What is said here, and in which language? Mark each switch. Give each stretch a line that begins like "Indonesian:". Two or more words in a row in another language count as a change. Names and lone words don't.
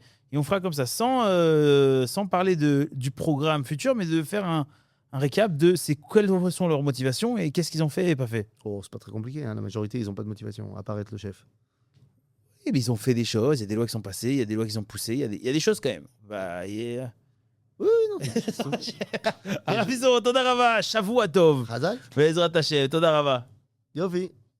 French: Et on fera comme ça, sans parler du programme futur, mais de faire un récap de quelles sont leurs motivations et qu'est-ce qu'ils ont fait et pas fait. Oh, c'est pas très compliqué. Hein. La majorité, ils n'ont pas de motivation, à part être le chef. Et bien, ils ont fait des choses, il y a des lois qui sont passées, il y a des lois qui sont poussées, il y a des choses quand même. Bah, Oui, non.
Hebrew: Arabizo, תודה רבה, שבוע טוב. Razak בעזרת השם, תודה רבה. Yofi.